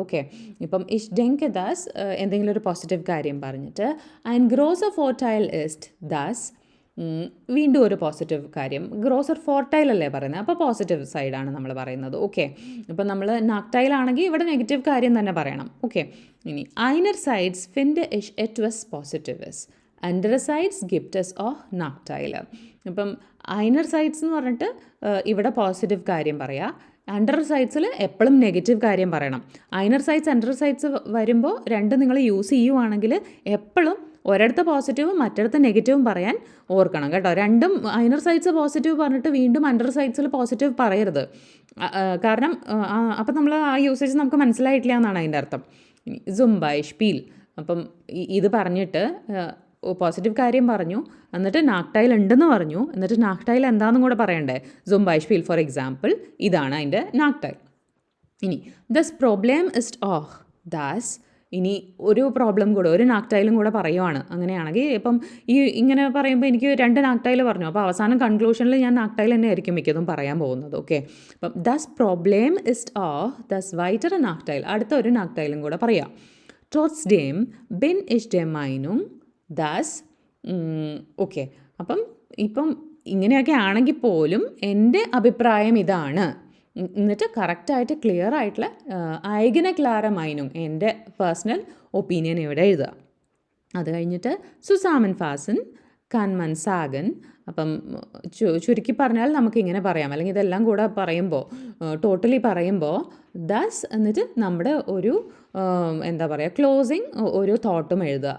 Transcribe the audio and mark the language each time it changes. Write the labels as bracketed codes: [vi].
[ml] Okay, ഇപ്പം [de] ich denke dass [ml] എന്തെങ്കിലും ഒരു പോസിറ്റീവ് കാര്യം പറഞ്ഞിട്ട് [de] ein großer Vorteil ist dass, [ml] വീണ്ടും ഒരു പോസിറ്റീവ് കാര്യം, ഗ്രോസർ ഫോർട്ടൈൽ അല്ലേ പറയുന്നത്, അപ്പോൾ പോസിറ്റീവ് സൈഡാണ് നമ്മൾ പറയുന്നത്. ഓക്കെ, ഇപ്പം നമ്മൾ നാക്ടൈലാണെങ്കിൽ ഇവിടെ നെഗറ്റീവ് കാര്യം തന്നെ പറയണം. ഓക്കെ, ഇനി [de] einerseits finde ich etwas Positives, andererseits gibt es auch Nachteile. [ml] ഇപ്പം ഐനർ സൈഡ്സ് എന്ന് പറഞ്ഞിട്ട് ഇവിടെ പോസിറ്റീവ് കാര്യം പറയാം, അണ്ടർ സൈഡ്സിൽ എപ്പോഴും നെഗറ്റീവ് കാര്യം പറയണം. ഐനർ സൈഡ്സ് അണ്ടർ സൈഡ്സ് വരുമ്പോൾ 2 നിങ്ങൾ യൂസ് ചെയ്യുവാണെങ്കിൽ എപ്പോഴും ഒരിടത്ത് പോസിറ്റീവും മറ്റിടത്ത് നെഗറ്റീവും പറയാൻ ഓർക്കണം കേട്ടോ. 2ഉം ഐനർ സൈഡ്സ് പോസിറ്റീവ് പറഞ്ഞിട്ട് വീണ്ടും അണ്ടർ സൈഡ്സിൽ പോസിറ്റീവ് പറയരുത്. കാരണം അപ്പം നമ്മൾ ആ യൂസേജ് നമുക്ക് മനസ്സിലായിട്ടില്ല എന്നാണ് അതിൻ്റെ അർത്ഥം. ഇനി [de] zum Beispiel, [ml] അപ്പം ഇത് പറഞ്ഞിട്ട് പോസിറ്റീവ് കാര്യം പറഞ്ഞു, എന്നിട്ട് നാക്ടൈൽ ഉണ്ടെന്ന് പറഞ്ഞു, എന്നിട്ട് നാക്ടൈൽ എന്താണെന്നും കൂടെ പറയണ്ടേ. [de] zum Beispiel, [ml] ഫോർ എക്സാമ്പിൾ, ഇതാണ് അതിൻ്റെ നാക്ടൈൽ. ഇനി [de] das Problem ist auch dass, [ml] ഇനി ഒരു പ്രോബ്ലം കൂടെ, ഒരു നാക്ടൈലും കൂടെ പറയുവാണ്. അങ്ങനെയാണെങ്കിൽ ഇപ്പം ഇങ്ങനെ പറയുമ്പോൾ എനിക്ക് 2 നാക്ടൈൽ പറഞ്ഞു, അപ്പോൾ അവസാനം കൺക്ലൂഷനിൽ ഞാൻ നാക്ടൈൽ തന്നെ ആയിരിക്കും മിക്കതും പറയാൻ പോകുന്നത്. ഓക്കെ, അപ്പം [de] das Problem ist auch das weitere Nachteil, [ml] അടുത്ത ഒരു നാക്ടൈലും കൂടെ പറയാം. [de] trotzdem bin ich der Meinung dass, [ml] okay, അപ്പം ഇപ്പം ഇങ്ങനെയൊക്കെ ആണെങ്കിൽ പോലും എൻ്റെ അഭിപ്രായം ഇതാണ്. എന്നിട്ട് കറക്റ്റായിട്ട് ക്ലിയർ ആയിട്ടുള്ള ഐഗന ക്ലാര മൈനുങ്, എൻ്റെ പേഴ്സണൽ ഒപ്പീനിയൻ ഇവിടെ എഴുതുക. അത് കഴിഞ്ഞിട്ട് [de] സുസാമൻ ഫാസൻ കാൻ മൻ സാഗൻ. [ml] അപ്പം ചുരുക്കി പറഞ്ഞാൽ നമുക്കിങ്ങനെ പറയാം, അല്ലെങ്കിൽ ഇതെല്ലാം കൂടെ പറയുമ്പോൾ ടോട്ടലി പറയുമ്പോൾ ദസ് എന്നിട്ട് നമ്മുടെ ഒരു എന്താ പറയുക ക്ലോസിങ് ഒരു തോട്ടും എഴുതുക.